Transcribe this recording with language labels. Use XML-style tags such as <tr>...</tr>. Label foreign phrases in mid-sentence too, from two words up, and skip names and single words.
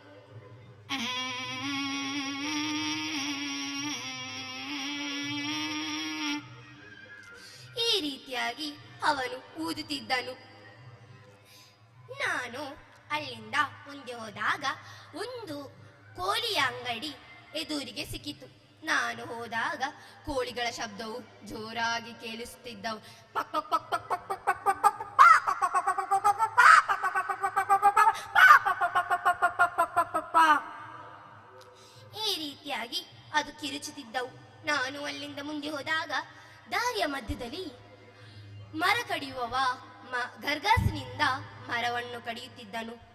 <kn>ಈ ರೀತಿಯಾಗಿ ಅವನು ಊದುತ್ತಿದ್ದನು. ನಾನು ಅಲ್ಲಿಂದ ಮುಂದೆ ಹೋದಾಗ ಒಂದು ಕೋಳಿಯ ಅಂಗಡಿ ಎದುರಿಗೆ ಸಿಕ್ಕಿತು. ನಾನು ಹೋದಾಗ ಕೋಳಿಗಳ ಶಬ್ದವು ಜೋರಾಗಿ ಕೇಳಿಸುತ್ತಿದ್ದವು. ಪಕ್ ಪಕ್ ಪಕ್ ಪಕ್ ಪಕ್ ಪಕ್ ಪಕ್ ಪಕ್ ಪಕ್. ಈ ರೀತಿಯಾಗಿ ಅದು ಕಿರುಚುತ್ತಿದ್ದವು. ನಾನು ಅಲ್ಲಿಂದ ಮುಂದೆ ಹೋದಾಗ ದಾರಿಯ ಮಧ್ಯದಲ್ಲಿ ಮರ ಕಡಿಯುವವ ಗರ್ಗಾಸಿನಿಂದ ಮರವನ್ನು ಕಡಿಯುತ್ತಿದ್ದನು.</kn>